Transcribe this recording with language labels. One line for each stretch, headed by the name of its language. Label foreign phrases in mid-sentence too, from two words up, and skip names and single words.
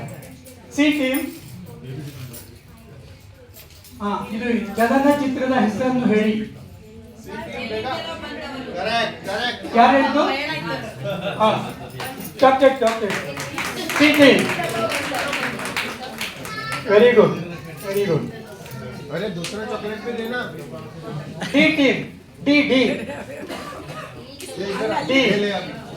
English: C team
Kannada: ಇದು ಚಲನಚಿತ್ರದ ಹೆಸರನ್ನು ಹೇಳಿ. ಯಾರು ಹೇಳಿದ್ದು?
English: chocolate C team very good
Hindi: अरे दूसरा चॉकलेट भी देना.
English: D team D D D
Hindi: ले आप.